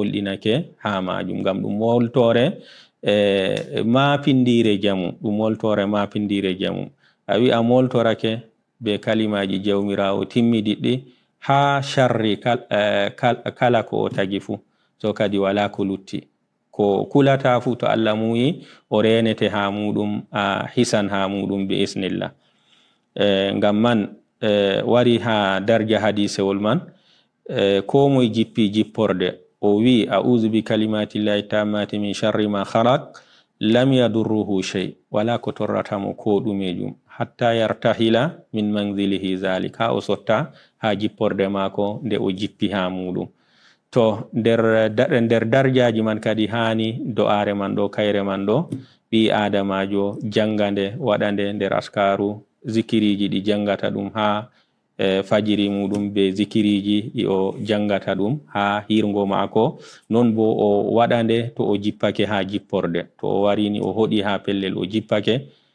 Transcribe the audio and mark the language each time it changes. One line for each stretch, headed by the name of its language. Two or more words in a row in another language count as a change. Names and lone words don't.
Fula: ngam ɗum moltore mapindire jamu ɗum moltore mapindire jamu a wi a moltorake be kalimaji jawmirawo timmidiɗɗi ha sharri kala ko o tagi fu so kadi wala ko lutti ko kulata fu to Allah muyi o renete ha muɗum a hisan ha muɗum
Arabic: بإذن الله.
Fula: Ngam man wari ha darja hadisewol man ko moy jippi jipporde o wi
Arabic: أعوذ بكلمات الله التامات من شر ما خلق لم يضره شيء
Fula: wala ko torrata mo ko ɗumejum
Arabic: حتى يرتحل من منزله ذلك
Fula: ha o sotta ha jipporde mako nde o jippi ha muɗum. To nder darjaji man kadi hani do'are man ɗo kayre man ɗo ɓi adamajo jangande waɗande nder askaru zikiriji ɗi jangata ɗum ha fajiri muɗum be zikiriji ɗi o jangata ɗum ha hirgo mako non bo o waɗande to o jippake ha jipporde to o warini o hoɗi ha pellel o jippake